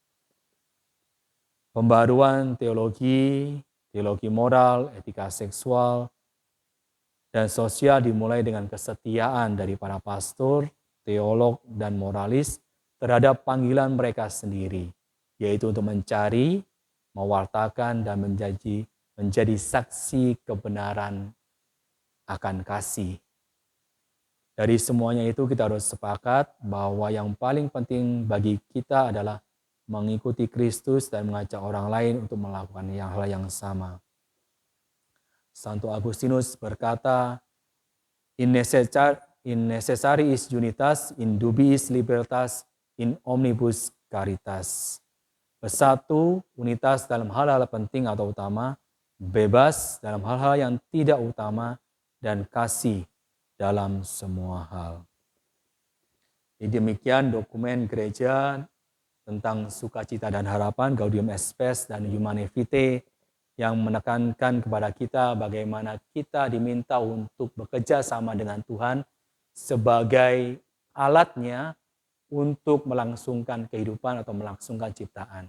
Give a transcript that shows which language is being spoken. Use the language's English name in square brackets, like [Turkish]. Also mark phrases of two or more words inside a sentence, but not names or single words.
[Indonesian] Pembaruan teologi moral, etika seksual, dan sosial dimulai dengan kesetiaan dari para pastor, teolog, dan moralis terhadap panggilan mereka sendiri, yaitu untuk mencari, mewartakan, dan menjadi saksi kebenaran akan kasih. Dari semuanya itu kita harus sepakat bahwa yang paling penting bagi kita adalah mengikuti Kristus dan mengajak orang lain untuk melakukan hal yang sama. Santo Agustinus berkata, [Latin] in necessaris unitas, in dubiis libertas, in omnibus caritas. [Indonesian] Bersatu, unitas dalam hal-hal penting atau utama, bebas dalam hal-hal yang tidak utama, dan kasih dalam semua hal. Jadi demikian dokumen gereja tentang sukacita dan harapan, Gaudium et Spes dan Humanae Vitae, yang menekankan kepada kita bagaimana kita diminta untuk bekerja sama dengan Tuhan sebagai alatnya untuk melangsungkan kehidupan atau melangsungkan ciptaan.